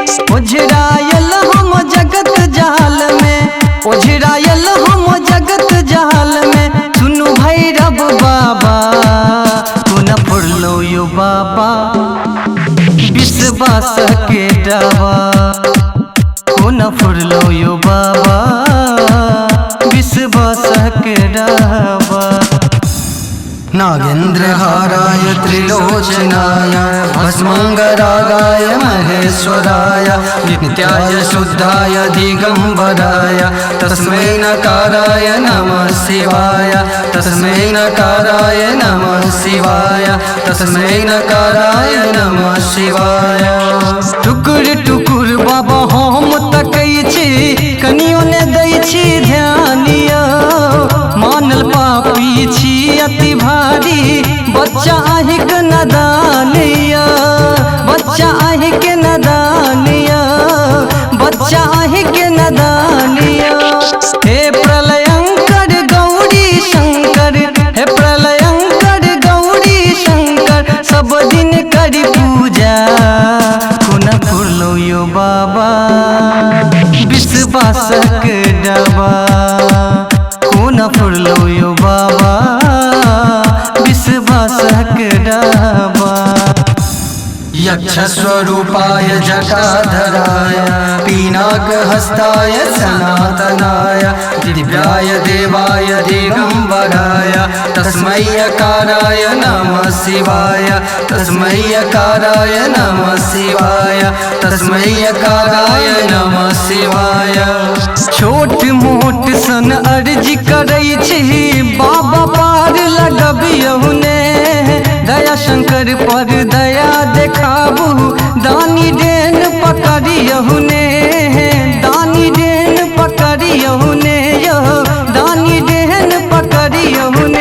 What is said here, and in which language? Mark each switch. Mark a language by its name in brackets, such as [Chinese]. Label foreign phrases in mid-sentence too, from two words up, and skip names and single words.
[Maithili] ओझरायल हम जगत जाल में ओझरायल हम जगत जाल में सुनु भैरव बाबा खुना पुरलो यो बाबा विश्वासक डावा खुना पुरलो यो बाबा विश्वासक डावा। [Sanskrit] नागेन्द्रहाराय त्रिलोचनाय भस्मांगरागाय महेश्वराय नित्याय शुद्धाय दिगंबराय तस्मै नकाराय नमः शिवाय तस्मै नकाराय नमः शिवाय तस्मै नकाराय नमः शिवाय। [Maithili] टुकुर टुकुर बाबा हम तकै छी कनियो ने दै छी ध्यानिया मानल पापी छी अति भारी बच्चा अहिक नदानिया बच्चा अहिक नदानिया बच्चा अहिक नदानिया। हे प्रलयंकर गौरी शंकर हे प्रलयंकर गौरी शंकर सब दिन करी पूजा खुना पुरलो यो बाबा विश्वासक डाबा खुना पुरलो यो बाबा विश्वासक डाबा। [Sanskrit] यक्षस्वरूपाय जटाधराय पीनाकहस्ताय सनातनाय दिव्याय देवाय दिगंबराय तस्मै यकाराय नमः शिवाय तस्मै यकाराय नमः शिवाय तस्मै यकाराय नमः शिवाय। [Maithili] छोट मोट सन अर्जी करै छी बाबा पार लगबियहु ने दया शंकर पर दया देखाबू दानी डेन पकड़ियहु ने दानी डेन पकड़ियहु ने यो दानी डेन पकड़ियहु ने।